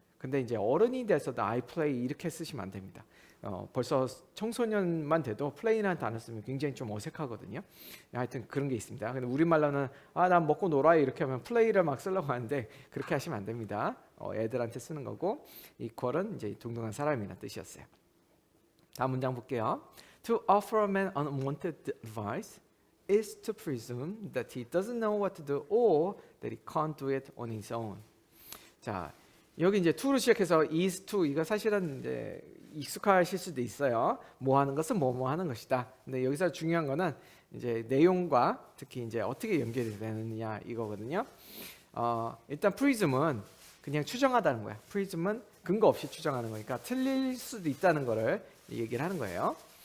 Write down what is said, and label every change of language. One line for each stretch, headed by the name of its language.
Korean: 근데 이제 어른이 돼서도
English: I play
Korean: 이렇게 쓰시면 안 됩니다. 벌써 청소년만 돼도 play라는 단어 쓰면 굉장히 좀 어색하거든요. 하여튼 그런 게 있습니다. 근데 우리말로는 난 먹고 놀아 이렇게 하면 play를 막 쓰려고 하는데 그렇게 하시면 안 됩니다. 애들한테 쓰는 거고 equal은 이제 동등한 사람이라는 뜻이었어요. 다음 문장 볼게요.
English: To offer a man unwanted advice is to presume that he doesn't know what to do or that he can't do it on his own.
Korean: 자, 여기 이제 to로 시작해서
English: is to
Korean: 이거 사실은 이제 익숙하실 수도 있어요. 뭐 하는 것은 뭐 하는 것이다. 근데 여기서 중요한 거는 이제 내용과 특히 이제 어떻게 연결이 되느냐 이거거든요. 일단 prism은 그냥 추정하다는 거야. prism은 근거 없이 추정하는 거니까 틀릴 수도 있다는 거를 얘기를 하는 거예요.